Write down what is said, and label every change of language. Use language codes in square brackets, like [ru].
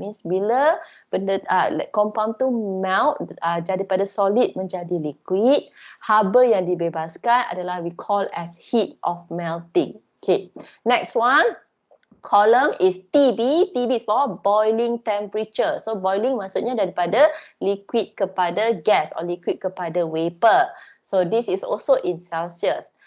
[ms] Means bila benda compound tu melt jadi pada solid menjadi liquid, haba yang dibebaskan adalah [en] we call as heat of melting. [ms] Okay. [en] Next one, column is TB. TB is for boiling temperature. So boiling maksudnya daripada liquid kepada gas or liquid kepada vapor. So this is also in Celsius.